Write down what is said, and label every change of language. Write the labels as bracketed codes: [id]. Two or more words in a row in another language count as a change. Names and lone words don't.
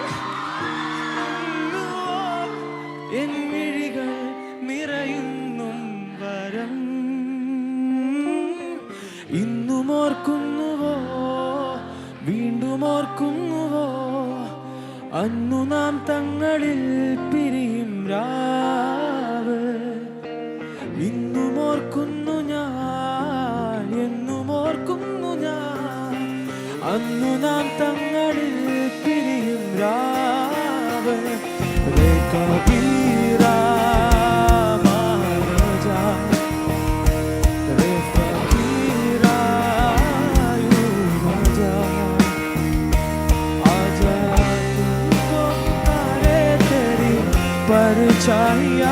[ml] എൻ മിഴികൾ നിറയുന്നും വരം, ഇന്നും ഓർക്കുന്നുവോ വീണ്ടും ഓർക്കുന്നുവോ, അന്നു നാം തങ്ങളിൽ പിരിയും രാവ്. ഇന്നും ഓർക്കുന്നു ഞാൻ, എന്നും ഓർക്കുന്നു ഞാൻ, അന്നു നാം തങ്ങളിൽ പിരിയും രാവ്. [hi] रे कबीरा मान जा, रे फकीरा यूं न जा, आजा तुमको पुकारे तेरी परछाइयाँ.